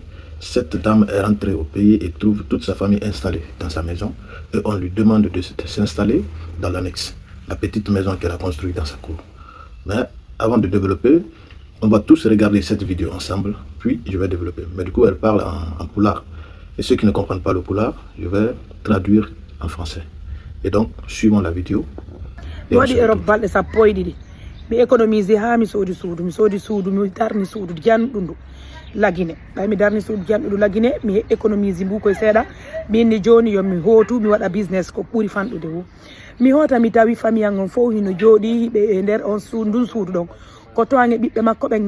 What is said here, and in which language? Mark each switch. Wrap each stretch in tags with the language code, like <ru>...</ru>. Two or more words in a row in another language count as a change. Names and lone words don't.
<fr>Cette dame est rentrée au pays et trouve toute sa famille installée dans sa maison et on lui demande de s'installer dans l'annexe, la petite maison qu'elle a construite dans sa cour. Mais avant de développer, on va tous regarder cette vidéo ensemble, puis je vais développer. Mais du coup, elle parle en poulard. Et ceux qui ne comprennent pas le poulard, je vais traduire en français. Et donc, suivons la vidéo.</fr> <ff>Mi économise ha mi soodi suudu mi darni suudu janɗuɗu lagine ɓay mi darni suudu janɗuɗu lagine mi économise mbu koye seeɗa minni joni yomi hootu mi waɗa business ko ɓuuri fanɗude hu mi hoota mi tawi famille an on fof hino jooɗi ɓe e nder on ndun suudu ɗon ko toange ɓiɓɓe makko ɓen</ff>